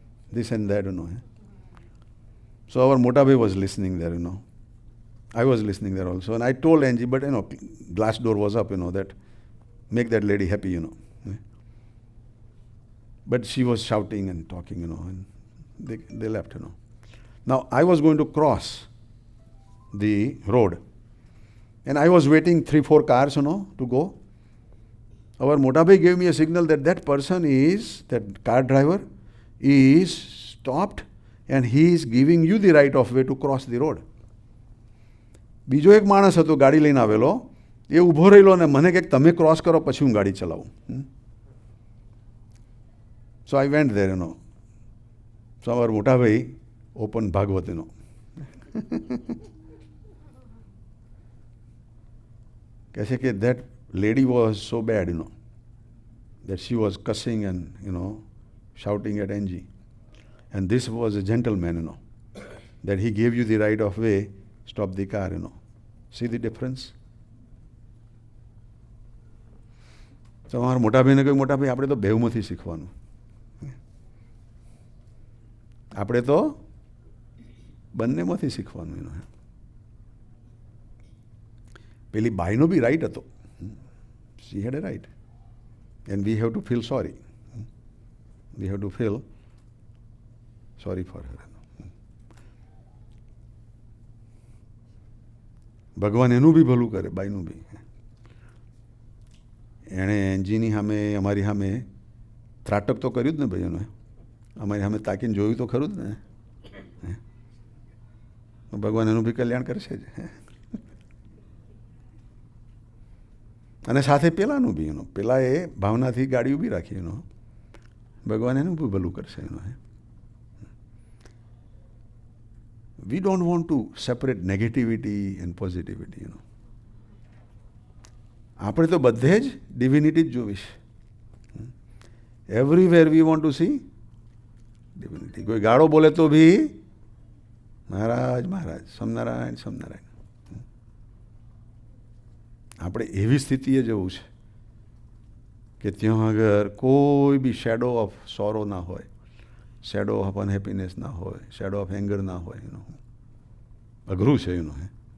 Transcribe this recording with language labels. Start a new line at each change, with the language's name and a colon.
English: This and that, So our Motabhai was listening there, I was listening there also. And I told Angie, but glass door was up, that make that lady happy, But she was shouting and talking, and they left, Now I was going to cross the road. And I was waiting 3-4 cars, to go. Our Motabhai gave me a signal that that person is, that car driver is stopped and he is giving you the right of way to cross the road.
Gujarati: બીજો એક માણસ હતો ગાડી લઈને આવેલો, એ ઊભો રહેલો અને મને કહે તમે ક્રોસ કરો પછી હું ગાડી ચલાવું.
English: so I went there, so
Gujarati: અમારો મોટા ભાઈ ઓપન ભાગવત, કહે છે કે
English: that lady was so bad, that she was cussing and, shouting at Angie. And this was a gentleman, that he gave you the right of way, stop the car, See the difference?
Gujarati: તો અમારા મોટા ભાઈને કહ્યું મોટા ભાઈ આપણે તો બેવમાંથી શીખવાનું, આપણે તો બંનેમાંથી શીખવાનું. પેલી બાઈનો બી રાઈટ હતો,
English: she had a right and we have to feel sorry, we have to feel sorry for her.
Gujarati: ભગવાન એનું બી ભલું કરે, બાઈનું બી. એણે એન્જીની સામે અમારી સામે ત્રાટક તો કર્યું જ ને ભાઈ, અમારી સામે તાકીને જોયું તો ખરું જ ને. ભગવાન એનું બી કલ્યાણ કરશે જ. અને સાથે પેલાનું બી, પેલા એ ભાવનાથી ગાડી ઊભી રાખી, ભગવાન એનું બી ભલું કરશે.
English: We don't want to separate negativity and positivity,
Gujarati: આપણે તો બધે જ ડિવિનિટી જ જોવીશ.
English: Everywhere we want to see divinity.
Gujarati: કોઈ ગાળો બોલે તો ભી મહારાજ મહારાજ, સ્વામિનારાયણ સ્વામિનારાયણ. આપણે એવી સ્થિતિએ જવું છે કે ત્યાં આગળ કોઈ બી
English: shadow of sorrow
Gujarati: ના હોય,
English: shadow of unhappiness
Gujarati: ના હોય,
English: shadow of anger
Gujarati: ના હોય. અઘરું છે એનું.